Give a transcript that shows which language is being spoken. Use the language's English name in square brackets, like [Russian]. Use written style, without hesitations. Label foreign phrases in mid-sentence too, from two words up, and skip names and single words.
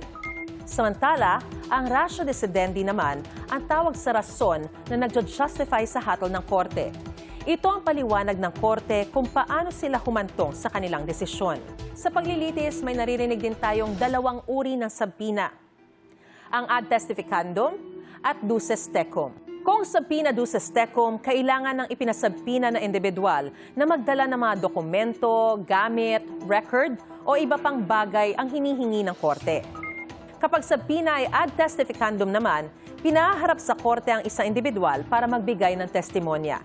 [Filipino] Samantala, ang [Latin] ratio decidendi [Filipino] naman ang tawag sa rason na nagjo-justify sa hatol ng korte. Ito ang paliwanag ng korte kung paano sila humantong sa kanilang desisyon. Sa paglilitis, may naririnig din tayong dalawang uri ng subpoena. [Latin] Ang ad testificandum at duces tecum. Kung subpoena duces tecum, [Filipino] kailangan ng ipinasubpoena na individual na magdala ng mga dokumento, gamit, record o iba pang bagay ang hinihingi ng korte. Kapag subpoena ay [Latin] ad testificandum [Filipino] naman, pinaharap sa korte ang isang individual para magbigay ng testimonya.